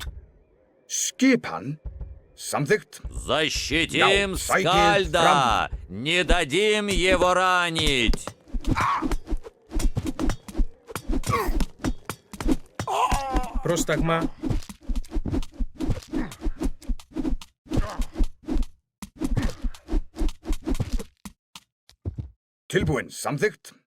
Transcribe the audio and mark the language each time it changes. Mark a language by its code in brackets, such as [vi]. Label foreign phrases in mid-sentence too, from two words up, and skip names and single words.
[is] Skipan, samþykkt. [ru] Защитим [is] Já, [ru] Скальда! Не дадим его ранить! [el] Prostagma. [is] Tilbúin, samþykkt.